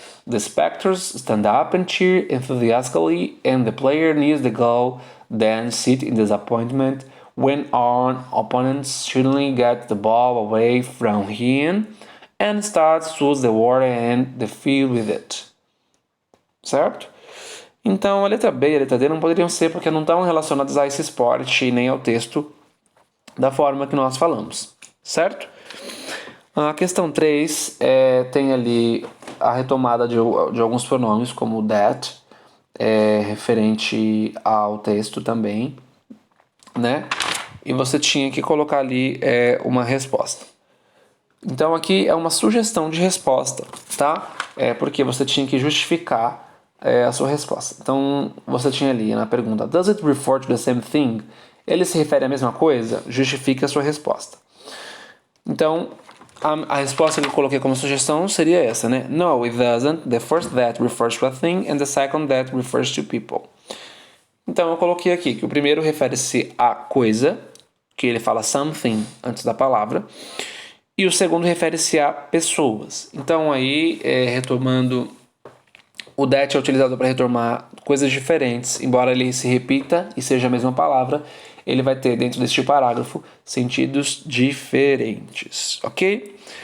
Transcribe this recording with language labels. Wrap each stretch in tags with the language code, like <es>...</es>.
<en>The spectators stand up and cheer enthusiastically and the player nears the goal, then sit in disappointment when our opponents suddenly get the ball away from him and starts towards the water and the field with it.</en> <pt>Certo? Então, a letra B e a letra D não poderiam ser porque não estão relacionadas a esse esporte nem ao texto da forma que nós falamos. Certo? A questão 3 tem ali a retomada de alguns pronomes, como that,</pt> <en>referente ao texto também,</en> <pt>né? E você tinha que colocar ali uma resposta. Então aqui é uma sugestão de resposta, tá? Porque você tinha que justificar a sua resposta. Então você tinha ali na pergunta,</pt> <en>does it refer to the same thing?</en> <pt>Ele se refere à mesma coisa? Justifique a sua resposta. Então, a resposta que eu coloquei como sugestão seria essa, né?</pt> <en>No, it doesn't. The first that refers to a thing and the second that refers to people.</en> <pt>Então eu coloquei aqui que o primeiro refere-se à coisa, que ele fala something antes da palavra, e o segundo refere-se a pessoas. Então aí, retomando, o that é utilizado para retomar coisas diferentes, embora ele se repita e seja a mesma palavra, ele vai ter dentro deste parágrafo sentidos diferentes, ok?</pt>